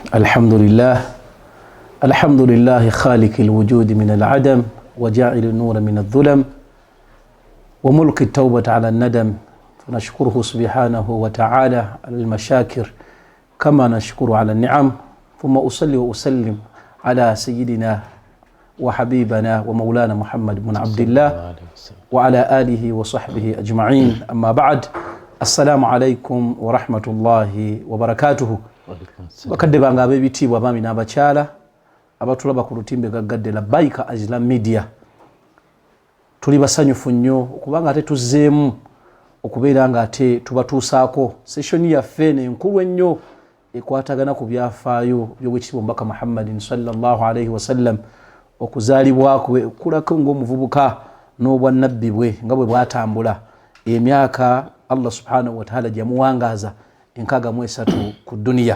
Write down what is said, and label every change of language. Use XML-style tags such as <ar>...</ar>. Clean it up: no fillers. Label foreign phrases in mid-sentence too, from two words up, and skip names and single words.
<ar>الحمد لله خالق الوجود من العدم وجاعل النور من الظلم وملك التوبة على الندم، فنشكره سبحانه وتعالى على المشاكر كما نشكر على النعم، ثم أصلي وأسلم على سيدنا وحبيبنا ومولانا محمد بن عبد الله وعلى آله وصحبه أجمعين. أما بعد، السلام عليكم ورحمة الله وبركاته.</ar> <lg>bakadde banga ab'ebitiibwa abaami n'abakyala abatulaba ku lutimbe gaggadde Labbaika Islam Media, tuli basanyufu nnyo okubanga ate tuzzeemu okubeera nga ate tubatuusaako sessioni yaffe n'enkulu ennyo ekwatagana ku byafaayo by'Oweekitiibwa Omubaka Muhammadin</lg> <ar>صلى الله عليه وسلم,</ar> <lg>okuzaalibwa kwe okulako ng'omuvubuka n'obwannabbi bwe nga bwe bwatambula emyaka Allah</lg> <ar>سبحانه وتعالى</ar> <lg>gyamuwangaaza 63 ku duniya.</lg>